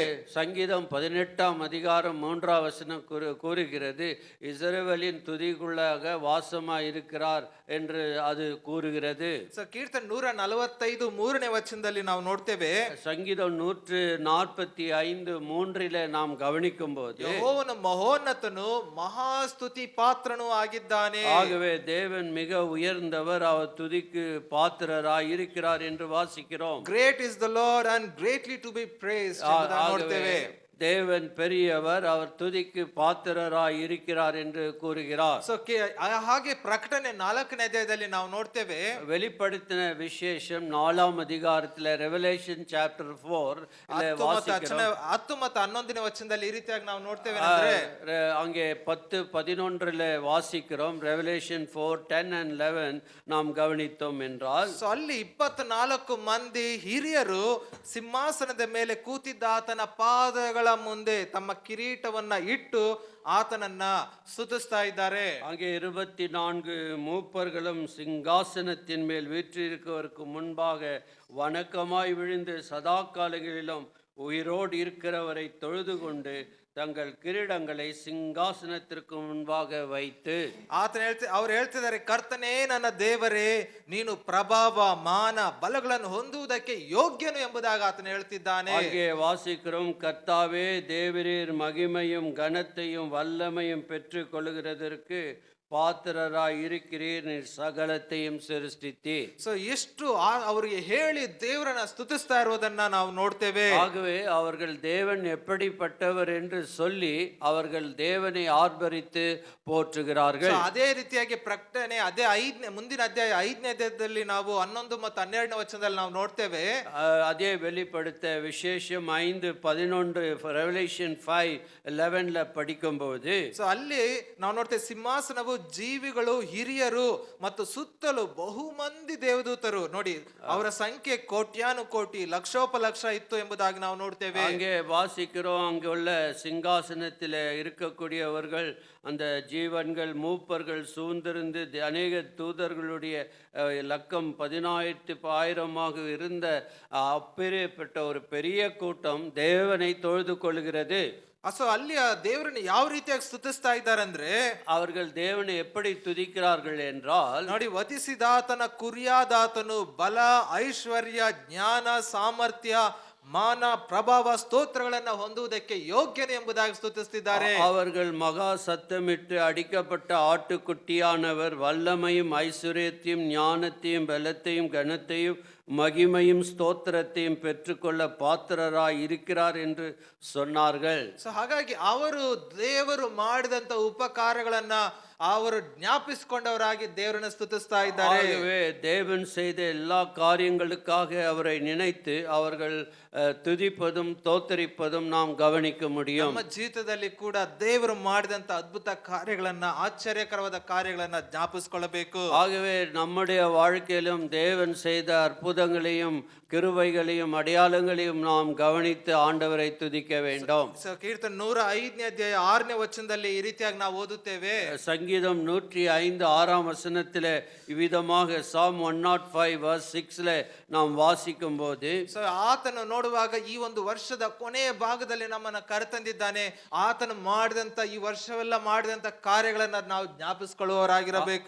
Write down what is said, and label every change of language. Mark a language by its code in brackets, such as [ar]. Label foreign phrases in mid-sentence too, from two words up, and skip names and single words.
[ta] சங்கீதம் 18ஆம் அதிகாரம் 3ஆம் வசனம் கூறுகிறது, இஸ்ரவேலின் துதிக்குள்ளாக வாசமாய் இருக்கிறார் என்று அது கூறுகிறது. [kn] ಸೊ ಕೀರ್ತನೆ 145:3ನೇ ವಚನದಲ್ಲಿ ನಾವು ನೋಡ್ತೇವೆ, [ta] சங்கீதம் 145:3 நாம் கவனிக்கும் போது, [kn] ಯೆಹೋವನು ಮಹೋನ್ನತನು ಮಹಾಸ್ತುತಿ ಪಾತ್ರನು ಆಗಿದ್ದಾನೆ. [ta] ஆகவே தேவன் மிக உயர்ந்தவர், அவர் துதிக்கு பாத்திரராய் இருக்கிறார் என்று வாசிக்கிறோம். [en] Great is the Lord and greatly to be praised [kn] ಎಂಬುದಾಗಿ ನೋಡ್ತೇವೆ. [ta] தேவன் பெரியவர், அவர் துதிக்கு பாத்திரராய் இருக்கிறார் என்று கூறுகிறார். [kn] ಸೊ ಹಾಗೆ ಪ್ರಕಟಣೆ 4ನೇ ಅಧ್ಯಾಯದಲ್ಲಿ ನಾವು ನೋಡ್ತೇವೆ, [ta] வெளிப்படுத்தின விசேஷம் 4ஆம் அதிகாரத்தில் [en] Revelation chapter [ta] 4 [kn] 10 ಮತ್ತು 11ನೇ ವಚನದಲ್ಲಿ ಈ ರೀತಿಯಾಗಿ ನಾವು ನೋಡ್ತೇವೆ ಅಂದ್ರೆ, [ta] அங்கே 10-11 வாசிக்கிறோம். ரெவலேஷன் 4:10 and 11 நாம் கவனித்தோம் என்றால், [kn] ಸೊ ಅಲ್ಲಿ 24 ಮಂದಿ ಹಿರಿಯರು ಸಿಂಹಾಸನದ ಮೇಲೆ ಕೂತಿದ್ದ ಆತನ ಪಾದಗಳ ಮುಂದೆ ತಮ್ಮ ಕಿರೀಟವನ್ನ ಇಟ್ಟು ಆತನನ್ನ ಸ್ತುತಿಸ್ತಾ ಇದ್ದಾರೆ. [ta] அங்கே 24 மூப்பர்களும் சிங்காசனத்தின் மேல் வீற்றிருக்கிறவருக்கு முன்பாக வணக்கமாய் விழுந்து சதா காலங்களிலும் உயிரோடு இருக்கிறவரை தொழுது கொண்டு தங்கள் கிரீடங்களை ಸಿಂಹಾಸನத்திற்கு முன்பாக வைத்து, [kn] ಅವ್ರು ಹೇಳ್ತಿದ್ದಾರೆ, ಕರ್ತನೇ ನನ್ನ ದೇವರೇ, ನೀನು ಪ್ರಭಾವ ಮಾನ ಬಲಗಳನ್ನು ಹೊಂದುವುದಕ್ಕೆ ಯೋಗ್ಯನು ಎಂಬುದಾಗಿ ಆತನು ಹೇಳ್ತಿದ್ದಾನೆ. [ta] அங்கே வாசிக்கிறோம், கர்த்தாவே தேவரீர் மகிமையும் கனத்தையும் வல்லமையும் பெற்றுக் கொள்ளுகிறதற்கு ಪಾತ್ರರಾಗಿ இருக்கிறீர், நீர் சகலத்தையும் சிருஷ்டித்தீர். [kn] ಸೊ ಎಷ್ಟು ಅವರಿಗೆ ಹೇಳಿ ದೇವರನ್ನ ಸ್ತುತಿಸ್ತಾ ಇರುವುದನ್ನ ನಾವು ನೋಡ್ತೇವೆ. [ta] ஆகவே அவர்கள் தேவன் எப்படிப்பட்டவர் என்று சொல்லி அவர்கள் தேவனை ஆர்ப்பரித்து போற்றுகிறார்கள். [kn] ಅದೇ ರೀತಿಯಾಗಿ ಪ್ರಕಟಣೆ ಮುಂದಿನ ಅಧ್ಯಾಯ 5ನೇ ಅಧ್ಯಾಯದಲ್ಲಿ ನಾವು 11 ಮತ್ತು 12ನೇ ವಚನದಲ್ಲಿ ನಾವು ನೋಡ್ತೇವೆ. [ta] அதே வெளிப்படுத்த விசேஷம் 5:11 ரெவலேஷன் 5:11 படிக்கும்போது, [kn] ಸೊ ಅಲ್ಲಿ ನಾವು ನೋಡ್ತೇವೆ, ಸಿಂಹಾಸನವು ಜೀವಿಗಳು, ಹಿರಿಯರು ಮತ್ತು ಸುತ್ತಲೂ ಬಹುಮಂದಿ ದೇವದೂತರು. ನೋಡಿ, ಅವರ ಸಂಖ್ಯೆ ಕೋಟ್ಯಾನು ಕೋಟಿ, ಲಕ್ಷೋಪಲಕ್ಷ ಇತ್ತು ಎಂಬುದಾಗಿ ನಾವು ನೋಡ್ತೇವೆ. [ta] அங்கே வாசிக்கிறோம், அங்கே உள்ள சிங்காசனத்தில் இருக்கக்கூடியவர்கள், அந்த ஜீவன்கள், மூப்பர்கள் சூழ்ந்திருந்து அநேக தூதர்களுடைய லக்கம் 10,000 இருந்த அப்பேற்பட்ட ஒரு பெரிய கூட்டம் தேவனை தொழுது கொள்கிறது. [kn] ಸೊ ಅಲ್ಲಿ ಆ ದೇವರನ್ನು ಯಾವ ರೀತಿಯಾಗಿ ಸ್ತುತಿಸ್ತಾ ಇದ್ದಾರೆ ಅಂದ್ರೆ, [ta] அவர்கள் தேவனை எப்படி துதிக்கிறார்கள் என்றால், [kn] ನೋಡಿ, ವಧಿಸಿದಾತನ ಕುರಿಯಾದಾತನು ಬಲ, ಐಶ್ವರ್ಯ, ಜ್ಞಾನ, ಸಾಮರ್ಥ್ಯ, ಮಾನ, ಪ್ರಭಾವ, ಸ್ತೋತ್ರಗಳನ್ನ ಹೊಂದುವುದಕ್ಕೆ ಯೋಗ್ಯನೆ ಎಂಬುದಾಗಿ ಸ್ತುತಿಸ್ತಿದ್ದಾರೆ. [ta] அவர்கள் மகா சத்தமிட்டு அடிக்கப்பட்ட ஆட்டுக்குட்டியானவர் வல்லமையும் ஐஸ்வர்யத்தையும் ஞானத்தையும் பலத்தையும் கனத்தையும் மகிமையும் ஸ்தோத்திரத்தையும் பெற்றுக்கொள்ள பாத்திரராய் இருக்கிறார் என்று சொன்னார்கள். [kn] ಸೊ ಹಾಗಾಗಿ ಅವರು ದೇವರು ಮಾಡಿದಂತ ಉಪಕಾರಗಳನ್ನ ಅವರು ಜ್ಞಾಪಿಸಿಕೊಂಡವರಾಗಿ ದೇವರನ್ನ ಸ್ತುತಿಸ್ತಾ ಇದ್ದಾರೆ. [ta] ஆகவே தேவன் செய்த எல்லா காரியங்களுக்காக அவரை நினைத்து அவர்கள் துதிப்பதும் தோத்தரிப்பதும் நாம் கவனிக்க முடியும். [kn] ನಮ್ಮ ಜೀವಿತದಲ್ಲಿ ಕೂಡ ದೇವರು ಮಾಡಿದಂತ ಅದ್ಭುತ ಕಾರ್ಯಗಳನ್ನ, ಆಶ್ಚರ್ಯಕರವಾದ ಕಾರ್ಯಗಳನ್ನ ಜ್ಞಾಪಿಸಿಕೊಳ್ಳಬೇಕು. [ta] ஆகவே நம்முடைய வாழ்க்கையிலும் தேவன் செய்த அற்புதங்களையும் கிருபைகளையும் அடையாளங்களையும் நாம் கவனித்து ஆண்டவரை துதிக்க வேண்டும். [kn] ಸೊ ಕೀರ್ತನೆ 105ನೇ ಅಧ್ಯಾಯ 6ನೇ ವಚನದಲ್ಲಿ ಈ ರೀತಿಯಾಗಿ ನಾವು ಓದುತ್ತೇವೆ. [ta] சங்கீதம் 105 6ஆம் வசனத்தில் இவ்விதமாக சாம் 105 verse 6ல நாம் வாசிக்கும் போது, [kn] ಸೊ ಆತನು ನೋಡುವಾಗ ಈ ಒಂದು ವರ್ಷದ ಕೊನೆಯ ಭಾಗದಲ್ಲಿ ನಮ್ಮನ್ನ ಕರೆತಂದಿದ್ದಾನೆ. ಆತನು ಮಾಡಿದಂತ ಈ ವರ್ಷವೆಲ್ಲ ಮಾಡಿದಂತ ಕಾರ್ಯಗಳನ್ನ ನಾವು ಜ್ಞಾಪಿಸಿಕೊಳ್ಳುವವರಾಗಿರಬೇಕು.